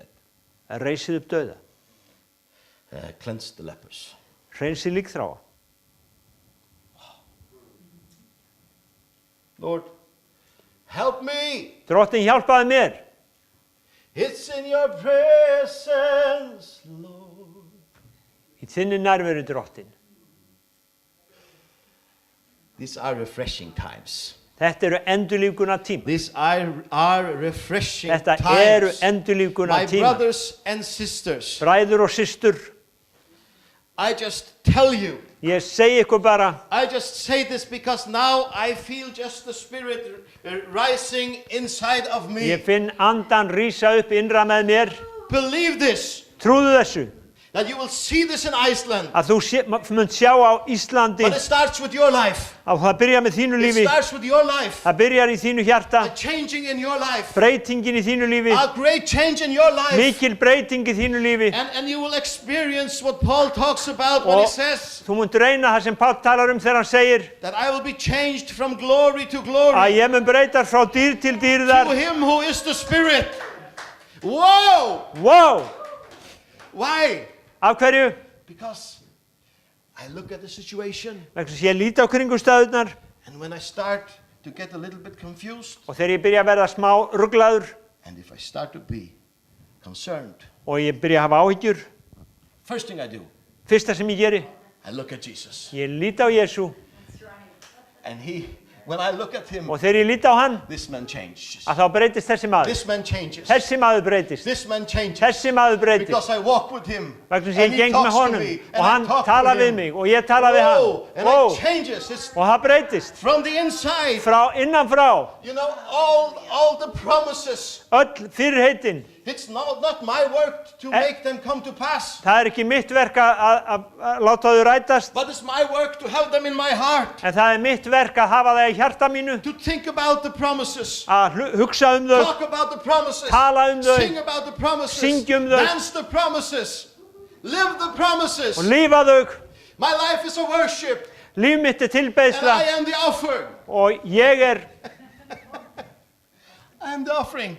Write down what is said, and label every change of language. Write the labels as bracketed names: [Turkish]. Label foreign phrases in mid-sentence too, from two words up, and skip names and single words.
[Icelandic] reisið upp dauða, [English] cleanse the lepers. [Icelandic] hreinsið líkþráa. [English] Lord, help me. [Icelandic] Drottinn hjálpaði mér. [English] It's in your presence, Lord. [Icelandic] Í þinni nærveru, drottinn. [English] These are refreshing times. [Icelandic] Þetta eru endurlífgunar tíma. [English] These are refreshing [Icelandic] Þetta [English] times. [Icelandic] eru endurlífgunar [English] My [Icelandic] tíma. [English] brothers and sisters, [Icelandic] Bræður og systur, [English] I just tell you, [Icelandic] ég segi ykkur bara, [English] I just say this because now I feel just the Spirit rising inside of me. [Icelandic] ég finn andan rísa upp innra með mér. [English] Believe this, [Icelandic] Trúðu þessu, [English] that you will see this in Iceland. [Icelandic] að þú munt sjá á Íslandi [English] But it starts with your life. [Icelandic] að það byrjar með þínu [English] It [Icelandic] lífi, [English] starts with your life. [Icelandic] það byrjar í þínu hjarta, [English] A changing in your life. [Icelandic] breytingin í þínu lífi, [English] A great change in your life. [Icelandic] mikil breyting í þínu lífi. [English] And you will experience what Paul talks about when he [Icelandic] Og [English] says [Icelandic] þú munt reyna það sem Páll talar þegar hann segir [English] that I will be changed from glory to glory [Icelandic] að ég mun breytast frá dýr til [English] to [Icelandic] dýrðar. [English] him who is the Spirit. Whoa! Wow! Why? [Icelandic] Af hverju? [English] Because I look at the situation, [Icelandic] Vegna þess að ég líti á kringumstæðurnar [English] and when I start to get a little bit confused, [Icelandic] og þegar ég byrja að verða smá ruglaður [English] and if I start to be concerned, [Icelandic] og ég byrja að hafa áhyggjur, [English] first thing I do, [Icelandic] fyrsta sem ég geri, [English] I look at Jesus. [Icelandic] ég líti á Jesú [English] And when I look at him, [Icelandic] og þegar ég líti á hann, [English] this man changes. [Icelandic] að þá breytist þessi maður. [English] This man changes. [Icelandic] Þessi maður breytist. [English] This man changes. [Icelandic] Þessi maður breytist. [English] Because I walk with him. [Icelandic] Vegna þess að [English] And [Icelandic] ég [English] he [Icelandic] geng með [English] talks to [Icelandic] honum [English] me. [Icelandic] og [English] And I [Icelandic] hann [English] talk [Icelandic] talar [English] to [Icelandic] við [English] him. [Icelandic] mig og ég tala við Whoa, hann. [English] and Wow. it changes. It's [Icelandic] Og það breytist. [English] from the inside. [Icelandic] Frá innan frá. [English] You know, all the promises. [Icelandic] Öll fyrirheitin. [English] It's not my work to make them come to pass. [Icelandic] Það er ekki mitt verk að láta þau rætast. [English] But it's my work to have them in my heart. [Icelandic] En það er mitt verk að hafa það í hjarta mínu. [English] To think about the promises. [Icelandic] Að hugsa þau. [English] Talk about the promises. [Icelandic] Tala þau. [English] Sing about the promises. [Icelandic] Syngja þau. [English] Dance the promises. Live the promises. [Icelandic] Og lífa þau. [English] My life is a worship. [Icelandic] Líf mitt er [English] And I [Icelandic] tilbeiðsla. [English] am the offer. [Icelandic] Og ég er [English] I am the offering.